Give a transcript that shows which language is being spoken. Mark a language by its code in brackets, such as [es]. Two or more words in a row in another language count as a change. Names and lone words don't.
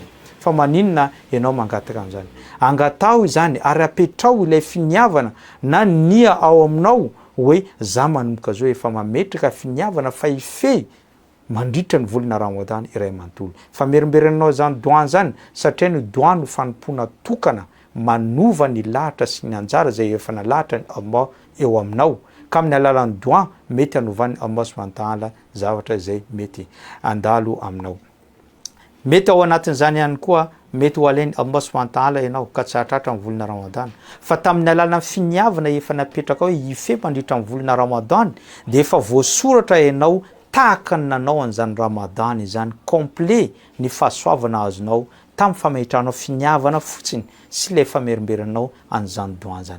[mg] Fa maninona ianao mangataka an'izany? Angatao izany ary apetrao ilay finiavana na nia ao aminao hoe za manomboka zao efa mametraka finiavana fa ifehy mandritra ny volana Ramadan iray manontolo. Fa merimberanao zany doin zany satria ny doin no fanompona tokana manova ny lahatra sy ny anjara zay efa nalahatra ny Allah eo aminao. Ka amin'ny alalan'ny doin mety hanovany [ar] الله سبحانه وتعالى [mg] zavatra zay mety andalo aminao. Mety ao anatin'izany ihany koa mety ho alainy [ar] الله سبحانه وتعالى [mg] ianao ka tsy hatratra ny volana Ramadan. Fa tamin'ny alalan'ny finiavana efa napetraka hoe hife mandritra ny volana Ramadan dia efa voasoratra ianao tahaka ny nanao an'izany Ramadan izany complet ny fahasoavana azonao tamin'ny famehitranao finiavana fotsiny sy ilay famerimberanao an'izany doin zany.